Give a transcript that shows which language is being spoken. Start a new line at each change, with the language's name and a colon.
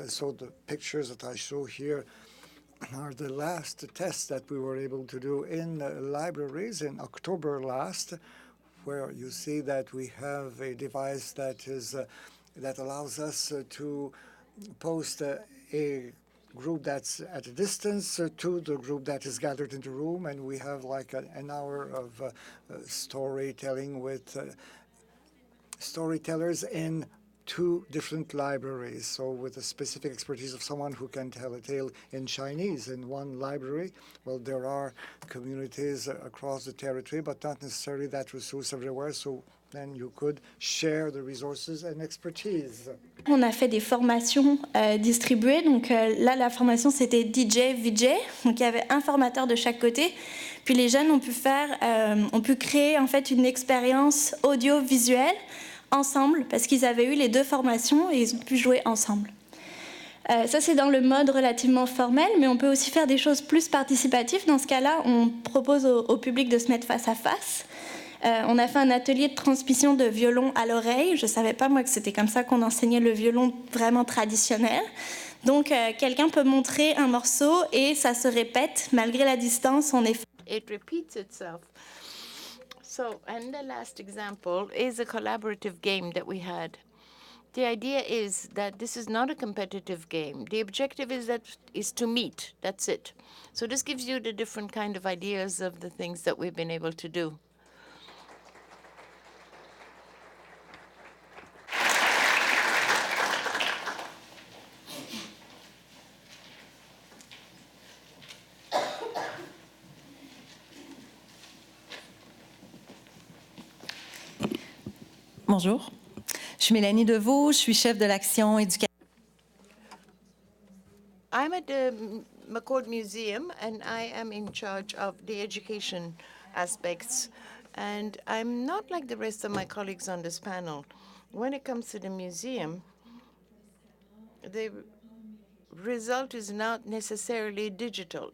English: And so the pictures that I show here are the last tests that we were able to do in libraries in October last, where you see that we have a device that is that allows us to post a group that's at a distance to the group that is gathered in the room, and we have like an hour of storytelling with storytellers in two different libraries. So with the specific expertise of someone who can tell a tale in Chinese in one library, well, there are communities across the territory, but not necessarily that resource everywhere. So then you could share the resources and expertise.
French: On a fait des formations distribuées. Donc là, la formation, c'était DJ, VJ. Donc il y avait un formateur de chaque côté. Puis les jeunes ont pu créer en fait une expérience audiovisuelle ensemble, parce qu'ils avaient eu les deux formations et ils ont pu jouer ensemble. Ça, c'est dans le mode relativement formel, mais on peut aussi faire des choses plus participatives. Dans ce cas-là, on propose au public de se mettre face à face. On a fait un atelier de transmission de violon à l'oreille. Je ne savais pas, moi, que c'était comme ça qu'on enseignait le violon vraiment traditionnel. Donc, quelqu'un peut montrer un morceau et ça se répète, malgré la distance, on est...
English: It repeats itself. So, and the last example is a collaborative game that we had. The idea is that this is not a competitive game. The objective is to meet. That's it. So this gives you the different kind of ideas of the things that we've been able to do.
French: Bonjour, je suis Mélanie Deveau, je suis chef de l'action éducative.
English: I'm at the McCord Museum, and I am in charge of the education aspects. And I'm not like the rest of my colleagues on this panel. When it comes to the museum, the result is not necessarily digital.